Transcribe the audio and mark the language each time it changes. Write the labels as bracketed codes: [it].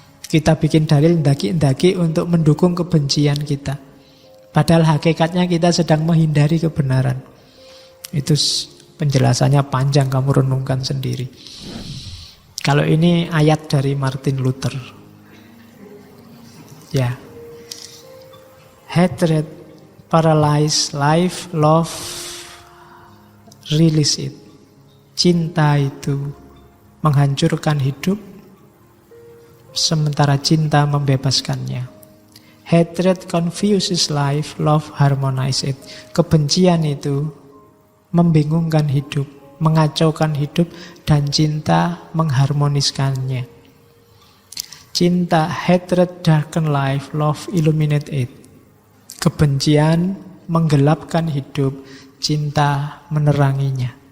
[id] Kita bikin dalil ndaki-ndaki untuk mendukung kebencian kita. Padahal hakikatnya kita sedang menghindari kebenaran. Itu penjelasannya panjang, kamu renungkan sendiri. Kalau ini ayat dari Martin Luther. Ya. [en] Hatred paralyze life, love release it. [id] Cinta itu menghancurkan hidup, sementara cinta membebaskannya. [en] Hatred confuses life, love harmonize it. [id] Kebencian itu membingungkan hidup, mengacaukan hidup, dan cinta mengharmoniskannya. Cinta, [en] hatred darken life, love illuminate it. [id] Kebencian menggelapkan hidup, cinta meneranginya.